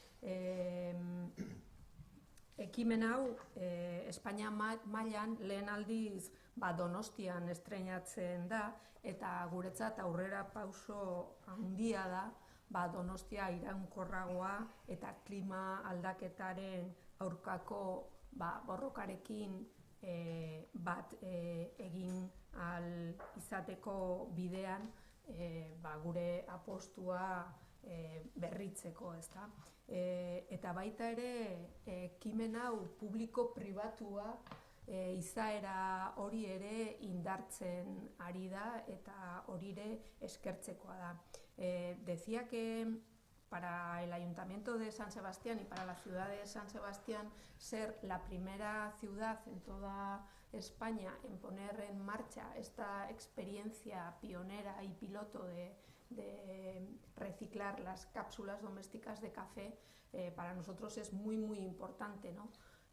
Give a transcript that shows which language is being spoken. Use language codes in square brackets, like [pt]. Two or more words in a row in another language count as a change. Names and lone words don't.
[eu] Ekimen hau Espainia mailan lehen aldiz Donostian estreinatzen da eta guretzat aurrera pauso handia da Donostia iraunkorragoa eta klima aldaketaren aurkako borrokarekin bat egin ahal izateko bidean gure apostua berritzeko, ezta. Eta baita ere ekimen hau publiko-pribatua izaera hori ere indartzen ari da eta hori ere eskertzekoa da. [es] Decía que para el Ayuntamiento de San Sebastián y para la ciudad de San Sebastián ser la primera ciudad en toda España en poner en marcha esta experiencia pionera y piloto de reciclar las cápsulas domésticas de café, para nosotros es muy, muy importante, ¿no?